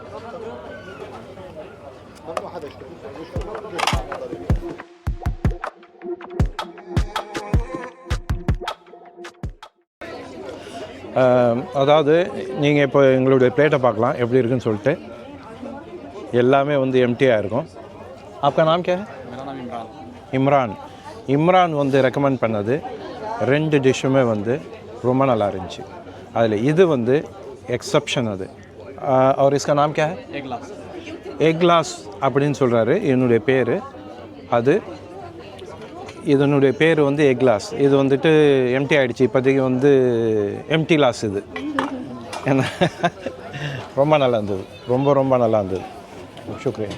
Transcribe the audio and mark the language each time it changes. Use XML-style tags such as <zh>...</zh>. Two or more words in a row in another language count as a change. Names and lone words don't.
<ta>அதாவது நீங்கள் இப்போ எங்களுடைய பிளேட்டை பார்க்கலாம் எப்படி இருக்குன்னு சொல்லிட்டு. எல்லாமே வந்து எம்டியாக இருக்கும்.</ta> <hi>आपका नाम क्या है? मेरा नाम</hi> <ta>இம்ரான் வந்து ரெக்கமெண்ட் பண்ணது 2 டிஷ்ஷுமே வந்து ரொம்ப நல்லா இருந்துச்சு. அதில் இது வந்து எக்ஸப்ஷன் அது.</ta> <hi>और इसका नाम क्या है?</hi> <en>egg glass</en> <ta>அப்படின்னு சொல்கிறாரு. என்னுடைய பேர் அது. இதனுடைய பேர் வந்து</ta> <en>egg glass.</en> <ta>இது வந்துட்டு எம்டி ஆகிடுச்சு இப்போதைக்கு வந்து</ta> <en>empty glass</en> <ta>இது. ஏன்னா ரொம்ப நல்லா இருந்தது, ரொம்ப நல்லா இருந்தது.</ta> <hi>சுக்ரியன்.</hi>